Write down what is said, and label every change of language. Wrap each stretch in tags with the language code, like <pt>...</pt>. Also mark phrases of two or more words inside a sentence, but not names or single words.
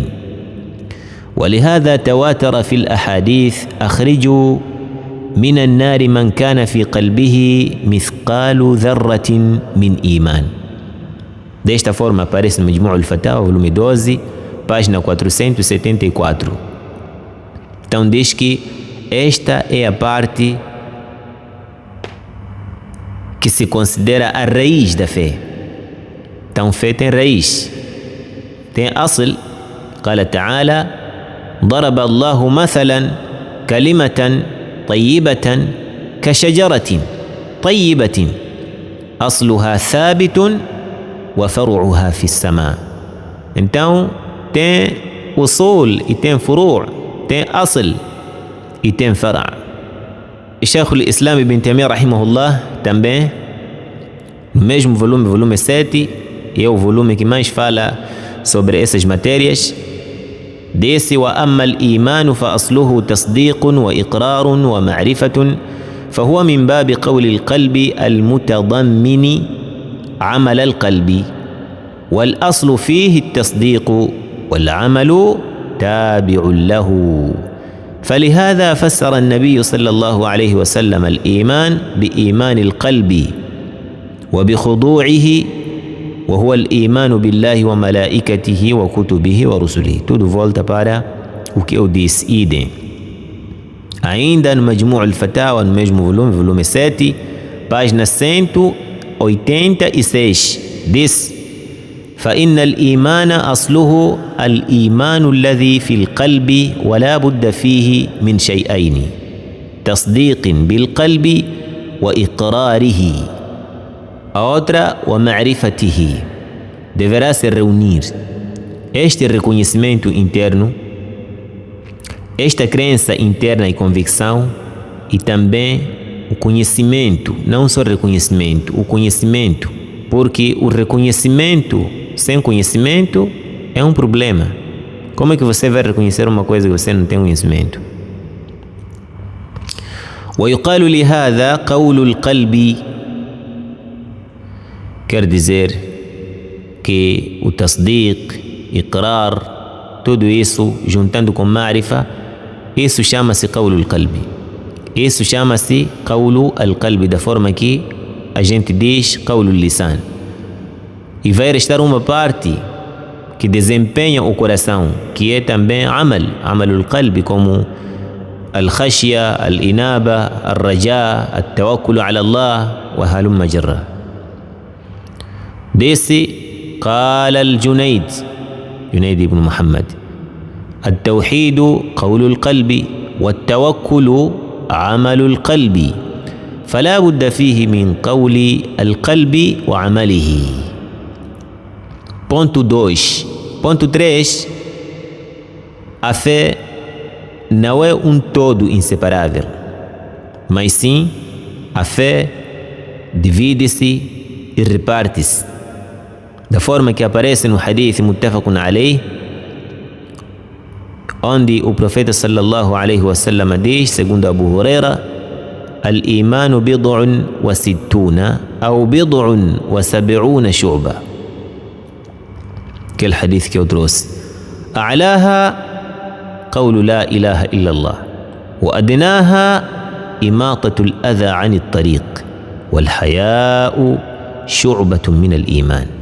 <ar>ولهذا تواتر في الأحاديث: أخرجوا من النار من كان في قلبه مثقال ذرة من إيمان.</ar> <pt>Desta forma aparece no Majmu' al-Fatawa, volume 12, página 474. Então diz que esta é a parte que se considera a raiz da fé. Então fé tem raiz, tem asl.</pt> <ar>قال تعالى: ضرب الله مثلا كلمة طيبة كشجرة طيبة أصلها ثابت وفرعها في السماء.</ar> <pt>Então tem usul e tem furu', tem asl e tem fara'. Sheikh al-Islam Ibn Taymiyyah rahimahullah também, no mesmo volume 7, e é o volume que mais fala sobre essas matérias, disse:</pt> <ar>وأما الإيمان فأصله تصديق وإقرار ومعرفة فهو من باب قول القلب المتضمن عمل القلب والأصل فيه التصديق والعمل تابع له. فلهذا فسر النبي صلى الله عليه وسلم الإيمان بإيمان القلب وبخضوعه، وهو الإيمان بالله وملائكته وكتبه ورسله.</ar> <pt>Tudo volta para o que eu disse. Idem. Ainda no Majmu' al-Fatawa, no mesmo volume 7, página 186, diz:</pt> <ar>فإن الإيمان أصله الإيمان الذي في القلب ولا بد فيه من شيئين: تصديق بالقلب وإقراره.</ar> <pt>A outra, ومعرفته. Deverá se reunir este reconhecimento interno, esta crença interna e convicção, e também o conhecimento, não só reconhecimento, o conhecimento, porque o reconhecimento sem conhecimento é um problema. Como é que você vai reconhecer uma coisa que você não tem conhecimento?</pt> <ar>ويقال لهذا قول القلب.</ar> <pt>Quer dizer que o</pt> <ar>تصديق، إقرار,</ar> <pt>tudo isso juntando com ma'rifa, isso chama-se</pt> <ar>قول القلب.</ar> <pt>Isso chama-se</pt> <ar>قول القلب,</ar> <pt>da forma que a gente diz</pt> <ar>قول اللسان.</ar> <pt>E vai restar uma parte que desempenha o coração, que é também</pt> <ar>عمل القلب,</ar> <pt>como</pt> <ar>الخشية، الإنابة، الرجاء, التوكل على الله وهلم جرا.</ar> <pt>Desse</pt> <ar>قال الجنيد بن محمد: التوحيد قول القلب والتوكل عمل القلب فلا بد فيه من قول القلب وعمله.</ar> <pt>Ponto 2. Ponto 3. A fé não é um todo inseparável, mas sim a fé divide-se e reparte-se, da forma que aparece no</pt> <ar>حديث متفق عليه,</ar> <pt>onde o profeta</pt> <ar>صلى الله عليه وسلم</ar> <pt>diz, segundo Abu Huraira:</pt> <ar>الإيمان بضع وستون</ar> <pt>ou</pt> <ar>بضع وسبعون شعبة.</ar> <pt>Aquele hadith que eu trouxe.</pt> <ar>أعلاها قول لا إله إلا الله وأدناها إماطة الأذى عن الطريق والحياء شعبة من الإيمان.</ar>